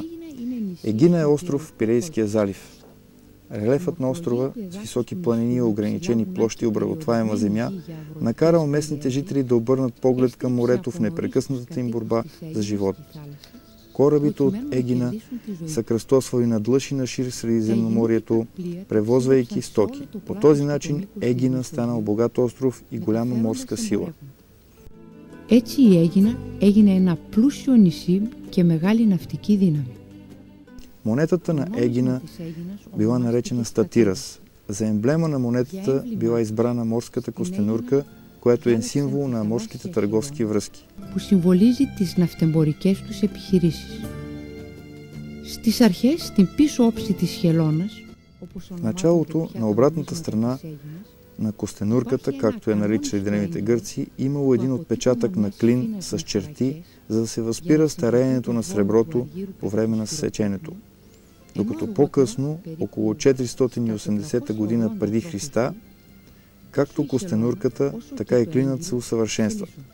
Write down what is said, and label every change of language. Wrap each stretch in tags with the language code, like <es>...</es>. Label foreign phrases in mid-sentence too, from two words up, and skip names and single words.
<bg>Егина е остров в Пирейския залив. Релефът на острова с високи планини и ограничени площи обработваема земя накарал местните жители да обърнат поглед към морето в непрекъснатата им борба за живот. Корабите от Егина са кръстосвали надлъж и нашир Средиземноморието, превозвайки стоки. По този начин Егина станал богат остров и голяма морска сила.</bg> <el>Έτσι η Αίγινα έγινε ένα πλούσιο νησί και μεγάλη ναυτική δύναμη.</el> <bg>Монетата на Егина била наречена Статирас. За емблема на монетата била избрана морската костенурка, което е символ на морските търговски връзки.</bg> <el>Που συμβολίζει τις ναυτεμπορικές τους επιχειρήσεις. Στις αρχές, στην πίσω όψη της χελώνας,</el> <bg>В началото, на обратната страна на костенурката, както я наричали древните гърци, имало един отпечатък на клин с черти, за да се възпира стареенето на среброто по време на сеченето. Докато по-късно, около 480 година преди Христа, както костенурката, така и клинът се усъвършенстват.</bg>